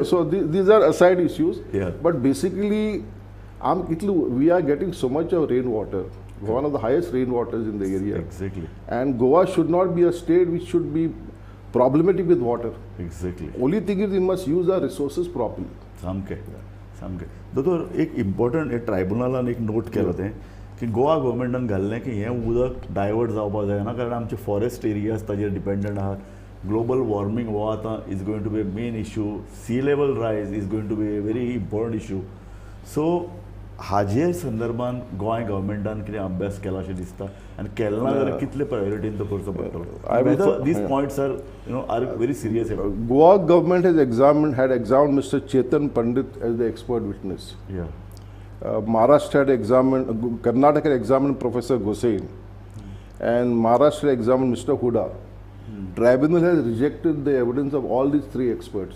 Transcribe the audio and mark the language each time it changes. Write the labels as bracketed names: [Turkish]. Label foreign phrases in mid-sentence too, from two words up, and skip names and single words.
[English] So these are aside issues. But basically, we are getting so much of rainwater, one of the highest rainwaters in the area. Exactly. And Goa should not be a state which should be problematic with water. Exactly. Only thing is we must use our resources properly. [Konkani] सामकें. दोतोर एक इम्पॉर्टंट ट्रायब्युनलान एक नोट केलो तें की गोवा गव्हर्मेंटान घाल्लें की हें उदक डायवर्ट जावपाक जायना, कारण आमचे [English] forest areas [Konkani] ताजेर डिपेंडंट आहात. [English] global warming [Konkani] हो आतां [English] is going to be a main issue. sea level rise is going to be a very important issue. [Konkani] सो हाजेर संदर्भान गोंय गव्हर्मेंटान कितें अभ्यास केला अशें दिसता, आनी केलो ना जाल्यार कितले प्रायोरिटीन तो करचो पडटलो? [English] These points are very serious. Goa government had examined Mr. Chetan Pandit as the expert witness. Maharashtra had examined, Karnataka had examined Professor Gosain, and Maharashtra examined Mr. Huda. Tribunal has rejected the evidence of all these three experts.